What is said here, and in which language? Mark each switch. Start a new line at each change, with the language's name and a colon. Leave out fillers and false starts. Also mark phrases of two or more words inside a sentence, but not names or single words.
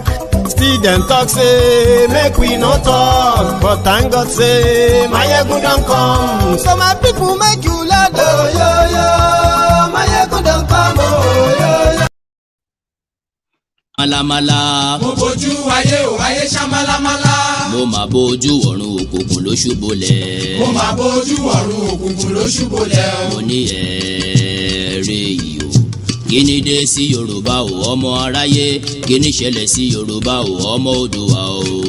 Nigerian Pidgin: Still them talk say make we no talk. But thank God say Maiyegun don't come. So my people make you laugh, oh yo yo. Maiyegun don't come, oh yo yo.
Yoruba: Malamala. Mo bojú ayé o ayé ṣamalamala. Mo máa bójú ọ̀run òkùnkùn ló ṣubúlẹ̀. Mo máa bójú ọ̀run òkùnkùn ló ṣubúlẹ̀. Mo ní ẹ̀ẹ́rẹ́ yìí o. Kí ni dé sí Yorùbá o ọmọ aráyé? Kí ni ṣẹlẹ̀ sí Yorùbá o ọmọ Oòduà o?